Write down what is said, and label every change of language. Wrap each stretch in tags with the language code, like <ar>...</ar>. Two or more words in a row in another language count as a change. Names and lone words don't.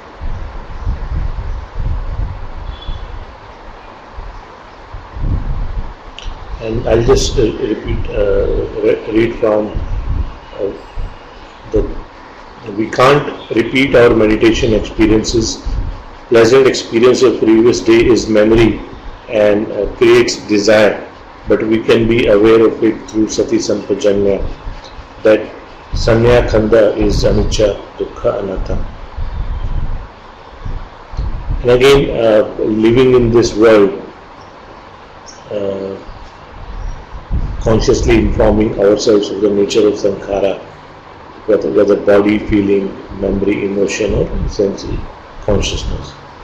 <en>And I'll just read from we can't repeat our meditation experiences. Pleasant experience of previous day is memory and creates desire, but we can be aware of it through</en> <pi>sati sampajanya,</pi> <en>that</en> <pi>sanya khanda</pi> <en>is anicca, dukkha, anatta. And again, living in this world, consciously informing ourselves of the nature of sankhara, whether body, feeling, memory, emotion, or sense consciousness.</en>